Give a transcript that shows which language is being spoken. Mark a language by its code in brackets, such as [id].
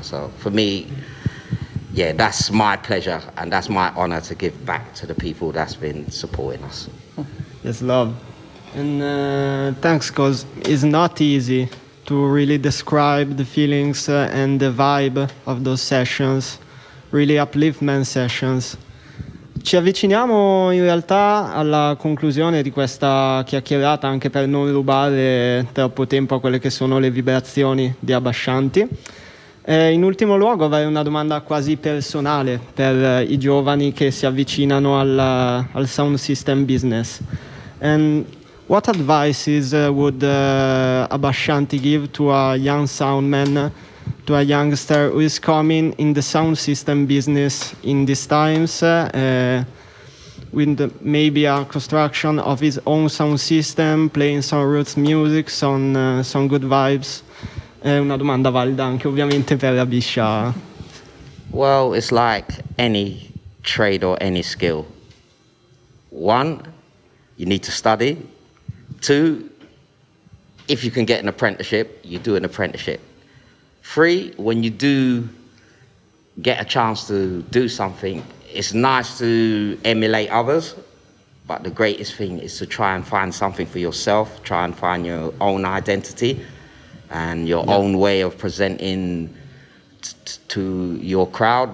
[en] So for me, yeah, that's my pleasure and that's my honor to give back to the people that's been supporting us. Yes, love. And thanks, because it's not easy to really describe the feelings and the vibe of those sessions, really upliftment sessions. [it] Ci avviciniamo in realtà alla conclusione di questa chiacchierata, anche per non rubare troppo tempo a quelle che sono le vibrazioni di Habesha. In ultimo luogo avrei una domanda quasi personale per i giovani che si avvicinano al sound system business. [en] And what advices would Habesha give to a young soundman, to a youngster who is coming in the sound system business in these times, with maybe a construction of his own sound system, playing some roots music, some good vibes? [it] È una domanda valida anche ovviamente per Habesha. [en] Well, it's like any trade or any skill. 1, you need to study. 2, if you can get an apprenticeship, you do an apprenticeship. 3, when you do get a chance to do something, it's nice to emulate others, but the greatest thing is to try and find something for yourself, try and find your own identity and your own way of presenting to your crowd.